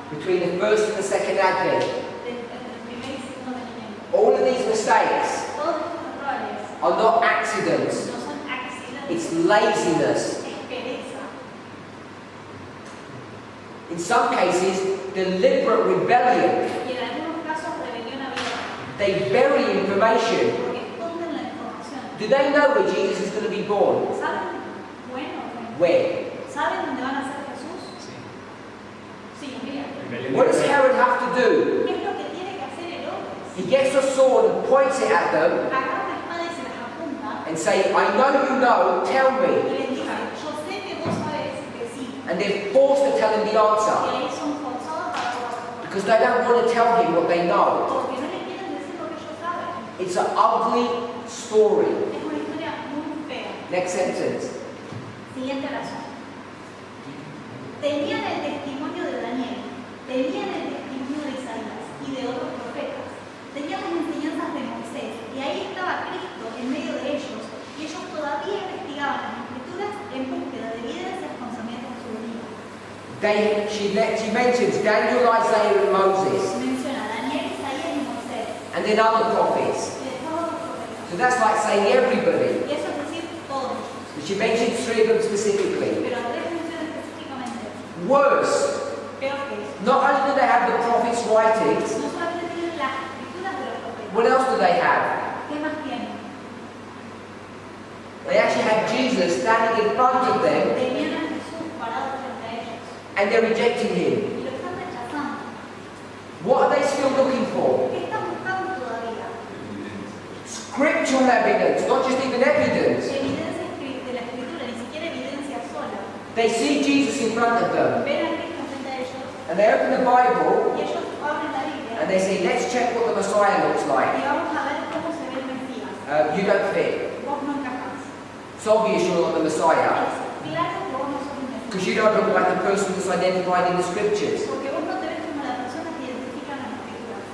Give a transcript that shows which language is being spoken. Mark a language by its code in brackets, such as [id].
[en] between the first and the second Advent. [es] entre el primer y segundo advenimiento. [en] All of these mistakes [es] Todos estos errores [en] are not accidents. [es] no son accidentes, [en] It's laziness. [es] es pereza. [en] In some cases, deliberate rebellion. [es] Y en algunos casos rebelión abierta, [en] They bury information. [es] porque esconden la información. [en] Do they know where Jesus is going to be born? [es] ¿Saben? Bueno, [en] Where? [es] ¿saben dónde van a ser Jesús? Sí, mira. [en] What does Herod have to do? [es] ¿Qué es lo que tiene que hacer Herodes? [en] He gets a sword and points it at them [es] Agarra una espada y se las apunta [en] and say, I know you know, tell [es] y [en] me. [es] les dice, yo sé que vos sabes que sí. [en] And they're forced to tell him the [es] Y [en] answer [es] ahí son forzados para probar. [en] because they don't want to tell him what they know. [es] Porque no le quieren decir lo que ellos saben. [en] It's an ugly story. [es] Es una historia muy fea. [en] Next sentence. [es] Siguiente oración. Tenían el testimonio de Daniel, tenían el testimonio de Isaías y de otros profetas. Tenían las enseñanzas de Moisés y ahí estaba Cristo en medio de ellos y ellos todavía investigaban las escrituras en búsqueda de evidencias con cimientos de su venida. [en] She mentions Daniel, Isaiah, and Moses, [es] Menciona a Daniel, Isaías y Moisés [en] and then other prophets. [es] y de todos los profetas. [en] So that's like saying everybody. [es] Y eso es decir, todos ellos. [en] But she mentions three of them specifically. [es] Pero a tres menciones específicamente. [en] Worse, [es] Peor que eso. [en] not only do they have the prophets' writings, [es] No solamente tienen las escrituras de los profetas. [en] what else do they have? [es] ¿Qué más tienen? [en] They actually have Jesus standing in front of them [es] Tenían a Jesús parado frente a ellos [en] and they're rejecting him. [es] y lo están rechazando. [en] What are they still looking for? [es] ¿Qué están buscando todavía? [en] Scriptural evidence, not just even evidence. [es] Evidencia de la escritura, ni siquiera evidencia sola. [en] They see Jesus in front of them [es] Ven a Cristo frente a ellos [en] and they open the Bible [es] y ellos abren la Biblia [en] and they say, let's check what the Messiah looks [es] y [en] like. [es] vamos a ver cómo se ve el Mesías. [en] You don't fit. [es] Vos no encajás. [en] It's obvious you're not the Messiah [es] Es claro que vos no sos un Mesías. [en] because you don't look like the person that's identified in the scriptures. [es] Porque vos no te ves como la persona que identifica en las escrituras.